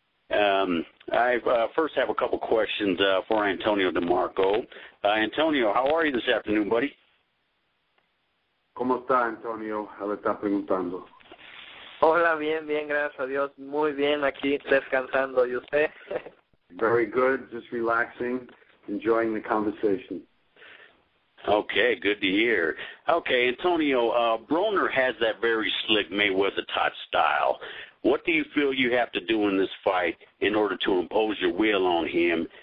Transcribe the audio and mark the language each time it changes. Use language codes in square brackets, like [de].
[en] I first have a couple questions for Antonio DeMarco. Antonio, how are you this afternoon, buddy? [es] ¿Cómo está, Antonio? Le está preguntando. Hola, bien, gracias a Dios. Muy bien, aquí descansando. ¿Y usted? [en] Very good, just relaxing, enjoying the conversation. Okay, good to hear. Okay, Antonio, Broner has that very slick Mayweather-type style. What do you feel you have to do in this fight in order to impose your will on him?